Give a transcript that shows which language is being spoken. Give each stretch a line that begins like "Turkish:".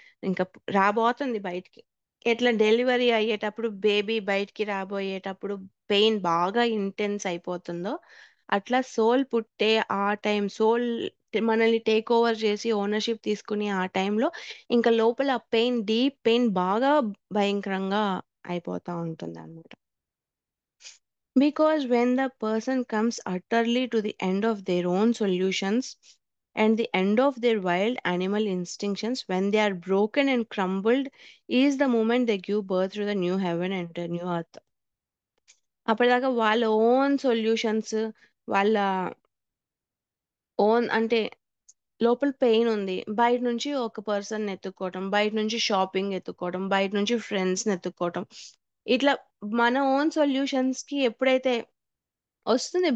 Telugu: ఇంకా రాబోతుంది బయటికి. ఎట్లా డెలివరీ అయ్యేటప్పుడు బేబీ బయటికి రాబోయేటప్పుడు పెయిన్ బాగా ఇంటెన్స్ అయిపోతుందో, అట్లా సోల్ పుట్టే ఆ టైం మనల్ని టేక్ ఓవర్ చేసి ఓనర్‌షిప్ తీసుకునే ఆ టైంలో ఇంకా లోపల డీప్ పెయిన్ బాగా భయంకరంగా అయిపోతా ఉంటుందన్నమాట.
English: Because when the person comes utterly to the end of their own solutions and the end of their wild animal instinctions, when they are broken and crumbled, is the moment they give birth to the new heaven and the new earth.
Telugu: అప్పటిదాకా వాళ్ళ own solutions, వాళ్ళ own అంటే లోపల pain ఉంది. బయట నుంచి ఒక పర్సన్‌ని ఎతుక్కోవటం, బయట నుంచి షాపింగ్ ఎతుక్కోవడం, బయట నుంచి ఫ్రెండ్స్‌ని ఎతుక్కోవటం. ఇట్లా మన ఓన్ సొల్యూషన్స్‌కి ఎప్పుడైతే వస్తుంది.